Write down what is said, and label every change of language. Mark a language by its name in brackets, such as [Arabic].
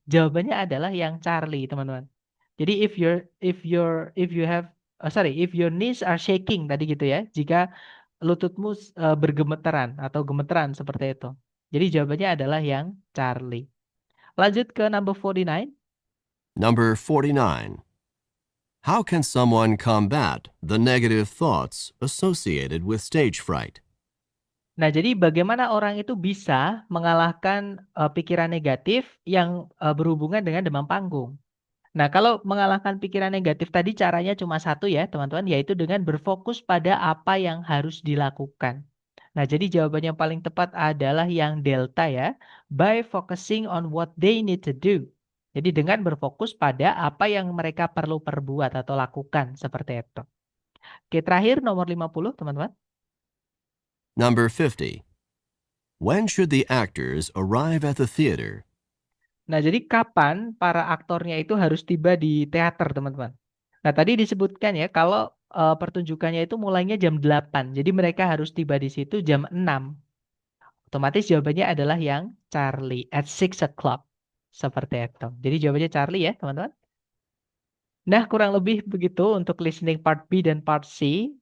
[Indonesian] Jawabannya adalah yang Charlie, teman-teman. [English] Jadi if you have if your knees are shaking tadi gitu ya. [Indonesian] Jika lututmu bergemeteran atau gemeteran seperti itu. Jadi jawabannya adalah yang Charlie. Lanjut ke [English] number 49. Number 49. How can someone combat the negative thoughts associated with stage fright? [Indonesian] Nah, jadi bagaimana orang itu bisa mengalahkan pikiran negatif yang berhubungan dengan demam panggung? Nah, kalau mengalahkan pikiran negatif tadi caranya cuma satu ya, teman-teman, yaitu dengan berfokus pada apa yang harus dilakukan. Nah, jadi jawaban yang paling tepat adalah yang delta ya, [English] by focusing on what they need to do. [Indonesian] Jadi dengan berfokus pada apa yang mereka perlu perbuat atau lakukan seperti itu. Oke, terakhir nomor 50, teman-teman. [English] Number 50. When should the actors arrive at the theater? [Indonesian] Nah, jadi kapan para aktornya itu harus tiba di teater, teman-teman? Nah, tadi disebutkan ya, kalau pertunjukannya itu mulainya jam 8. Jadi mereka harus tiba di situ jam 6. Otomatis jawabannya adalah yang Charlie, [English] at 6 o'clock. [Indonesian] Seperti itu. Jadi jawabannya Charlie ya, teman-teman. Nah, kurang lebih begitu untuk listening part B dan part C.